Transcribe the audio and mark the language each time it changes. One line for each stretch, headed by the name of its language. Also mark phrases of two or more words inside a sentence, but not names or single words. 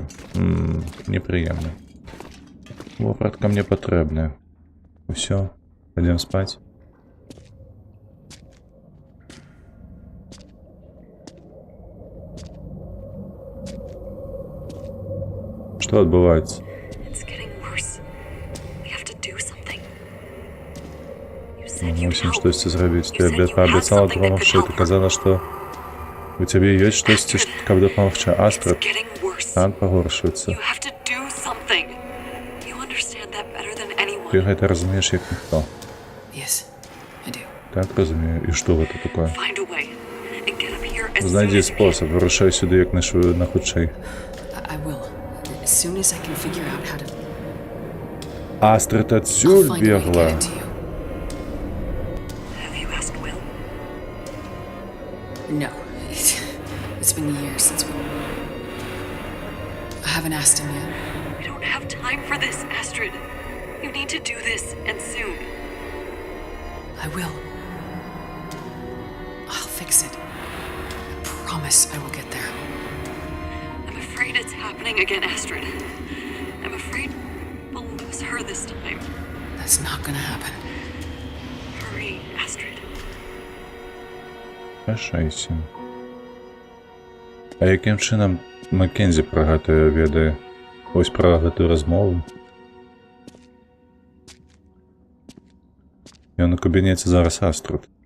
Belarusian: Непрыемна. Вопратка мне патрэбная. Усё, пойдём спаць. Што адбываецца?
English: It's getting worse. We have to do something. You
Belarusian: Мусім штосьці зрабіць. Ты паабяцала дапамагчы, ты казала, што у цябе ёсць штосьці, каб дапамагчы. Астрад, стан пагоршуецца. Ты гэта разумееш як ніхто. Так разумею. І што гэта такое? Знайдзі спосаб, вырушай сюды як на хутчэй. Астрад адсюль бегла.
English: No. It's been years since we... I haven't asked him yet. We don't have time for this, Astrid. You need to do this, and soon. I will. I'll fix it. I promise I will get there. I'm afraid it's happening again, Astrid. I'm afraid we'll lose her this time. That's not gonna happen. Hurry, Astrid.
Belarusian: Пашайся. А якім чынам Маккензі пра гэтае ведае? Вось пра гэтую размову. Ён у кабінеце зараз Астрад.